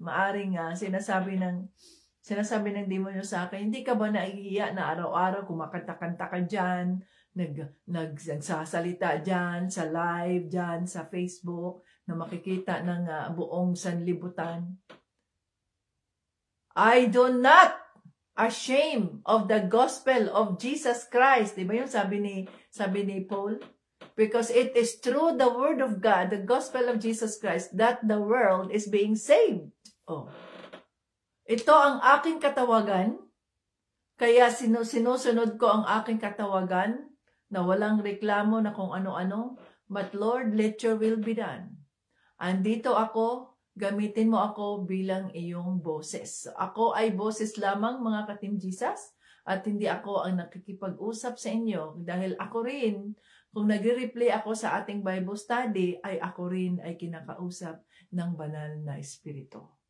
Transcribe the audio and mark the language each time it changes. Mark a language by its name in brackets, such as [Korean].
[Filipino] Maaring sinasabi ng demonyo sa akin, hindi ka ba naiiyak na araw-araw kumakanta-kanta ka dyan, nagsasalita dyan, sa live dyan, sa Facebook, na makikita ng buong sanlibutan. [English] I do not ashamed of the gospel of Jesus Christ. [Filipino] Diba yun sabi ni Paul? [English] Because it is through the word of God, the gospel of Jesus Christ, that the world is being saved. Oh. [Filipino] Ito ang aking katawagan. Kaya sinusunod ko ang aking katawagan na walang reklamo na kung ano-ano. [English] But Lord, let your will be done. [Filipino] Andito ako, gamitin mo ako bilang iyong boses. Ako ay boses lamang, mga ka-Team Jesus, at hindi ako ang nakikipag-usap sa inyo dahil ako rin, kung nag-replay ako sa ating Bible study, ay ako rin ay kinakausap ng banal na Espiritu.